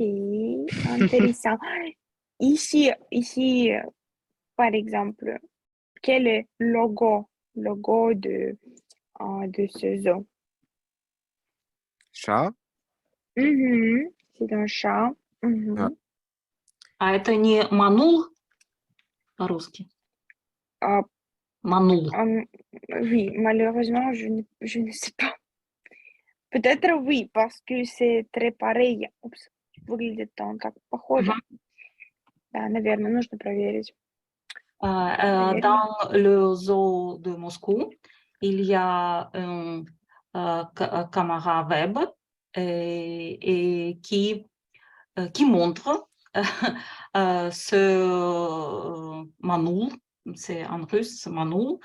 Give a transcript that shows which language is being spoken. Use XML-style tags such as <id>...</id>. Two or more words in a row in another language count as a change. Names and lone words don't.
<fr>intéressant. Ici, par exemple, quel est le logo de ce zoo? Chat. C'est un chat. Ouais.</fr> <ru>А это не манул по-русски? Ah, Манул.</ru> <fr>oui, malheureusement, je ne sais pas. Peut-être oui, parce que c'est très pareil.</fr> <ru>Упс, выглядит он так похоже. Да, наверное, нужно проверить. Наверное.</ru> <fr>Dans le zoo de Moscou, il y a un caméra web et qui montre ce Manul, c'est en russe, Manul.</fr>